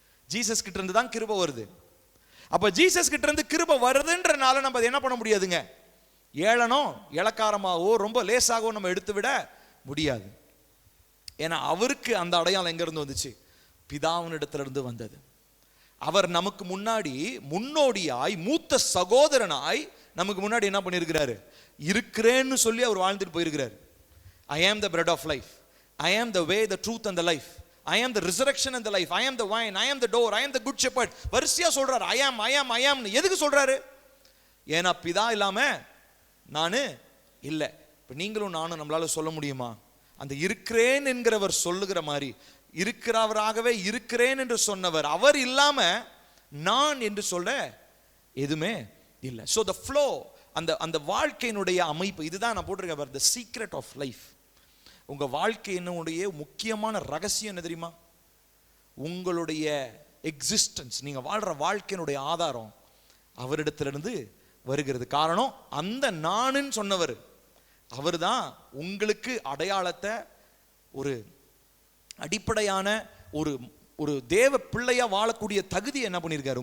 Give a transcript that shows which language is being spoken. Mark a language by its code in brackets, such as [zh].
[ta] Jesus கிட்ட இருந்து தான் கிருபை வருது. அப்ப ஜீசஸ் கிட்ட இருந்து கிருபை வருதுன்றனால நம்ம என்ன பண்ண முடியாதுங்க, ஏளனோ இளக்காரமாவோ ரொம்ப லேசாகவோ நம்ம எடுத்து விட முடியாது. ஏன்னா அவருக்கு அந்த அடையாளம் எங்க இருந்து வந்துச்சு? பிதாவினிடத்துல இருந்து வந்தது. அவர் நமக்கு முன்னாடி முன்னோடியாய் மூத்த சகோதரனாய் நமக்கு முன்னாடி என்ன பண்ணியிருக்கிறாரு? இருக்கிறேன்னு சொல்லி அவர் வாழ்ந்துட்டு போயிருக்கிறார். [en] I am the bread of life, I am the way, the truth and the life, I am the resurrection and the life, I am the vine, I am the door, I am the good shepherd. [ta] வரிசையா சொல்றாரு [en] I am. [ta] எதுக்கு சொல்றாரு? ஏன்னா பிதா இல்லாம நானு இல்லை. இப்ப நீங்களும் நானும் நம்மளால சொல்ல முடியுமா? அந்த இருக்கிறேன் என்கிறவர் சொல்லுகிற மாதிரி இருக்கிறவராகவே இருக்கிறேன் என்று சொன்னவர் அவர் இல்லாம நான் என்று சொல்ல எதுவுமே இல்லை. [en] So the flow, [ta] அந்த வாழ்க்கையினுடைய அமைப்பு இதுதான் நான் போட்டிருக்கேன், [en] the secret of life. [ta] உங்க வாழ்க்கையினுடைய முக்கியமான ரகசியம் என்ன தெரியுமா? உங்களுடைய எக்ஸிஸ்டன்ஸ், நீங்க வாழ்ற வாழ்க்கையினுடைய ஆதாரம் அவரிடத்திலிருந்து வருகிறது. காரணம் அந்த நானுன்னு சொன்னவர் அவர் தான் உங்களுக்கு அடையாளத்தை, ஒரு அடிப்படையான ஒரு தேவ பிள்ளையா வாழக்கூடிய தகுதி என்ன பண்ணியிருக்காரு?